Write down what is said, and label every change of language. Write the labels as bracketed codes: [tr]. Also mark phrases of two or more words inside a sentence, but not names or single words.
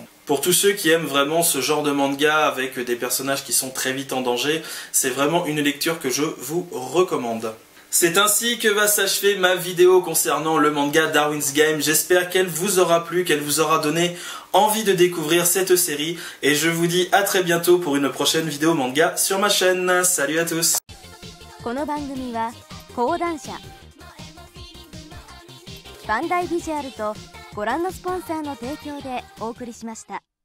[fr] Pour tous ceux qui aiment vraiment ce genre de manga avec des personnages qui sont très vite en danger, c'est vraiment une lecture que je vous recommande. C'est ainsi que va s'achever ma vidéo concernant le manga Darwin's Game. J'espère qu'elle vous aura plu, qu'elle vous aura donné envie de découvrir cette série. Et je vous dis à très bientôt pour une prochaine vidéo manga sur ma chaîne. Salut à tous! [ja] この番組は講談社バンダイビジュアルとご覧のスポンサーの提供でお送りしました。